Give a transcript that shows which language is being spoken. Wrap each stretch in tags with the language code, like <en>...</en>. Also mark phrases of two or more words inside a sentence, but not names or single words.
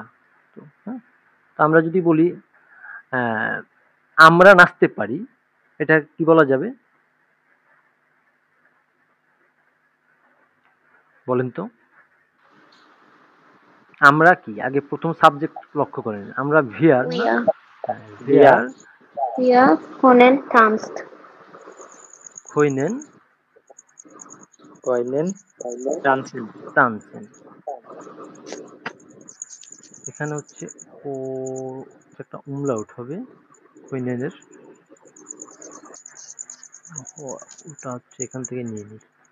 <bn>হ্যাঁ, তো আমরা যদি বলি আমরা নাচতে পারি, এটা কি বলা যাবে বলেন তো? আমরা কি আগে প্রথম সাবজেক্ট লক্ষ্য করেন, আমরা ভিয়ার না?</bn> <de>Wir, বিয়া ভিয়ার wir können tanzt. কইনেন können tanzen.</de> <bn>টানছেন। এখানে হচ্ছে ও একটা umlaut হবে কইনেনের। ওটা হচ্ছে এখান থেকে নিয়ে নিই।</bn>